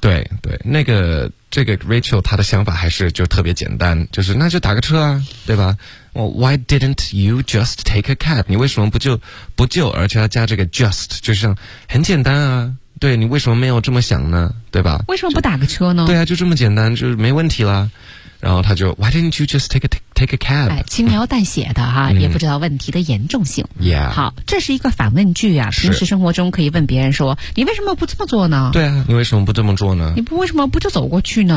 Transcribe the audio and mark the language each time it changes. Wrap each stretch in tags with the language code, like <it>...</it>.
<zh>对对，那个这个 Rachel 她的想法还是就特别简单，就是那就打个车啊，对吧？</zh> <en>Why didn't you just take a cab?</en> <zh>你为什么不就而且要加这个 just, 就像很简单啊，对，你为什么没有这么想呢，对吧？为什么不打个车呢？对啊，就这么简单，就是没问题啦。然后他就</zh> <en>Why didn't you just take a cab?</en> <zh>哎，轻描淡写的哈、也不知道问题的严重性。</zh> <en>Yeah.</en> <zh>好，这是一个反问句啊，平时生活中可以问别人说你为什么不这么做呢？对啊，你为什么不这么做呢？你不为什么不就走过去呢？</zh>